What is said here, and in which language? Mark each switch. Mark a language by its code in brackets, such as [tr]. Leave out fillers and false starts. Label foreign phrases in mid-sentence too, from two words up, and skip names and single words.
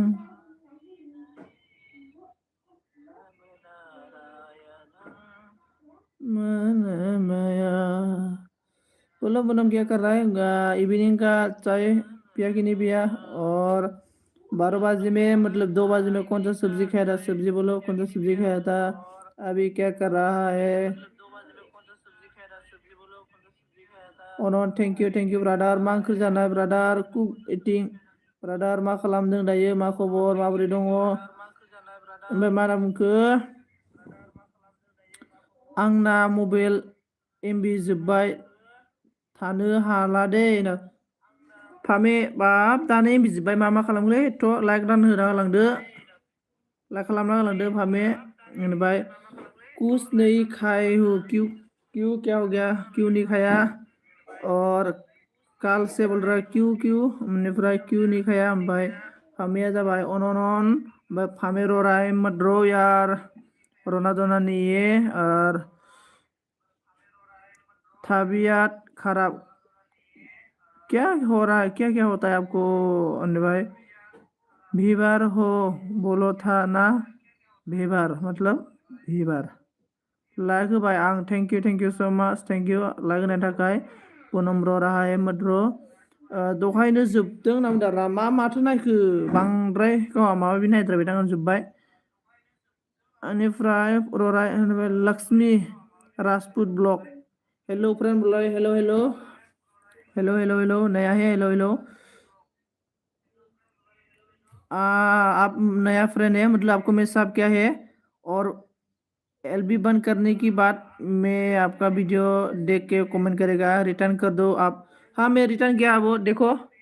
[hi] मनमया पूनम क्या कर रहा है इवनिंग का चाय पिया कि नहीं पिया और 12 बजे में मतलब 2 बजे में कौन सा सब्जी खाया था सब्जी बोलो कौन सा सब्जी खाया था अभी क्या कर रहा है [brx] अन [en] thank you [brx] ब्रादार मा ओंख्रि जानाय ब्रादार कुक इटिं ब्रादार मा खालामदों दायो मा खबर माबोरै दङ ओमफ्राय मा होनना बुंखो आंना मबाइल एमबि जोब्बाय थानो हाला दे फामे बाब दानो एमबि जोब्बाय मा खालामगोनलै थ' लाइक रान होना होलांदो लाइक खालामना होलांदो फामे ओमफ्राय [hi] कुछ नहीं खाए हो क्यों क्या हो गया क्यों नहीं खाया और काल से बोल रहा है क्यों ओमफ्राय क्यों नहीं खाया ओमफ्राय [brx] फामिया जाबाय अन ओमफ्राय फामे [hi] रो रहा है मत रो यार रोना धोना नहीं है और तबीयत खराब क्या हो रहा है क्या होता है आपको अन्य भाई भीबार हो बोलो था ना [brx] भीबार मतलब भीबार लाइक होबाय आं [en] thank you so much thank you [brx] लाइक होनायनि थाखाय पुनम्र राहाय मद्र दहायनो जोबदों नामदारा माथो नायखो बांद्राय गावहा माबा माबि नायद्रायबाय दां जोब्बाय बेनिफ्राय रराय लक्ष्मी राजपुत ब्लग [en] hello friend [brx] बोलो [hi] हेलो नया है हेलो आप नया फ्रेंड है मतलब आपको मेरे साथ क्या है और एलबी बंद करने की बात मैं आपका वीडियो देख के कमेंट करेगा रिटर्न कर दो आप हाँ मैं रिटर्न किया वो देखो